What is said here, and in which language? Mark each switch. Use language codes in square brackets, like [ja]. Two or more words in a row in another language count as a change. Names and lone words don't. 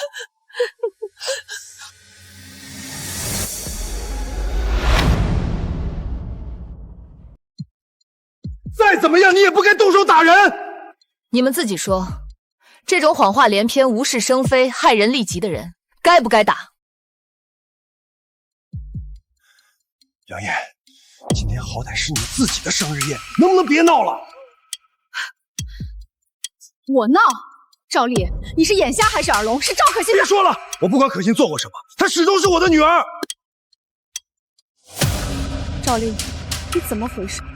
[zh] 再怎麼樣，你也不該動手打人。你們自己說，這種謊話連篇、無事生非、害人利己的人，該不該打？楊焱，今天好歹是你自己的生日宴，能不能別鬧了？我鬧？趙麗，你是眼瞎還是耳聾？是趙可心。別說了，我不管可心做過什麼，她始終是我的女兒。趙麗，你怎麼回事？